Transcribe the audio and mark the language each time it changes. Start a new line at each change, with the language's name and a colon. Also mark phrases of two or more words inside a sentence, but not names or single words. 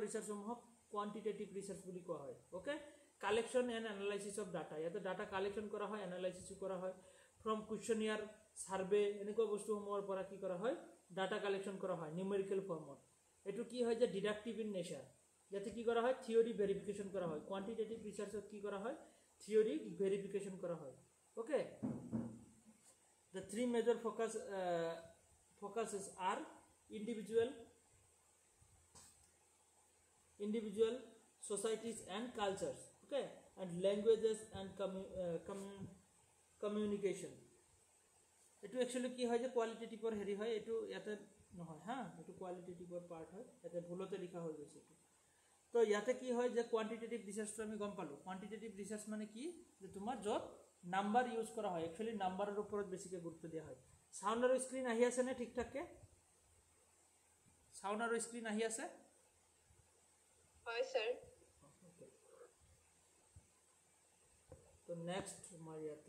Assamese: ৰিচাৰ্চসমূহক
English: quantitative research
Assamese: বুলি কোৱা হয় ওকে
English: collection and analysis of data
Assamese: ইয়াতে
English: data collection
Assamese: কৰা হয় এনালাইচিছো কৰা হয়
English: from questionnaire survey
Assamese: এনেকুৱা বস্তুসমূহৰ পৰা কি কৰা হয়
English: data collection
Assamese: কৰা হয়
English: numerical formত
Assamese: এইটো কি হয় যে
English: deductive in nature
Assamese: ইয়াতে কি কৰা হয়
English: theory verification
Assamese: কৰা হয়
English: quantitative researchত
Assamese: কি কৰা হয়
English: theory verification
Assamese: কৰা হয় ওকে
English: the three major focuses are individual societies and cultures okay and languages and communication
Assamese: etu actually ki hoy je qualitative or heri hoy etu ইয়াতে নহয় হা এইটো qualitative অৰ part হয় ইয়াতে ভুলতে লিখা হৈ গৈছে এইটো তো ইয়াতে কি হয় যে
English: quantitative research
Assamese: তো আমি গম পালো
English: quantitative research
Assamese: মানে কি যে তোমাৰ য'ত
English: number use
Assamese: কৰা হয় একচুৱেলি নাম্বাৰৰ ওপৰত বেছিকৈ গুৰুত্ব দিয়া হয় সাউণ্ড আৰু স্ক্ৰীন আহি আছে নে ঠিক ঠাককে সাউণ্ড আৰু স্ক্ৰীন আহি আছে হয় স্যাৰ তো নেক্সট আমাৰ ইয়াতে